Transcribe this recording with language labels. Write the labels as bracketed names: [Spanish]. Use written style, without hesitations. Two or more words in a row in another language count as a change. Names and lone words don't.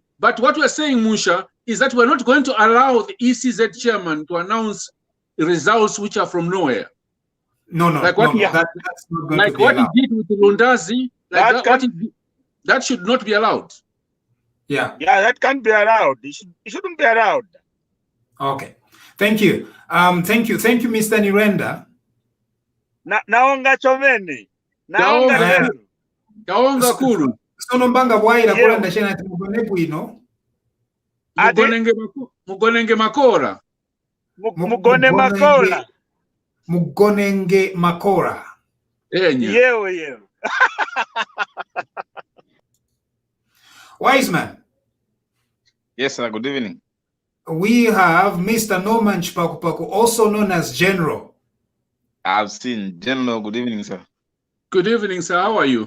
[English] But what we're saying, Musha, is that we're not going to allow the ECZ chairman to announce results which are from nowhere. No, that's not going to be what allowed. he did with the Lundazi, that should not be allowed. Yeah, that can't be allowed. It shouldn't be allowed. Okay, thank you. Thank you, Mr. Nirenda. [Tumbuka] Naonga chomeni. Naonga kuru. Sono mbanga bwaira kulanda shena timugone bwino. Mugonenge makora. Mugone makora. Mugonenge makora. Yewe. [English] Wise man. Yes, sir. Good evening. We have Mr. Norman Chipakupaku, also known as General. I've seen General. Good evening, sir. Good evening, sir. How are you?